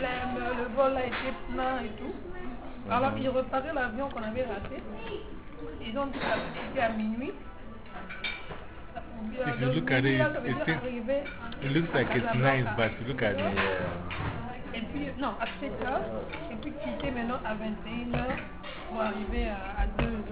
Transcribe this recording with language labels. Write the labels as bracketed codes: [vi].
[fr] Le vol a été plein et tout. Alors, il reparait l'avion qu'on avait raté. Ils ont dit que c'était à minuit. [en] If you look at it, it looks like it's nice, but look at it. [fr] Et puis, non, à 7h, et puis quitter maintenant à 21h pour arriver à 2h.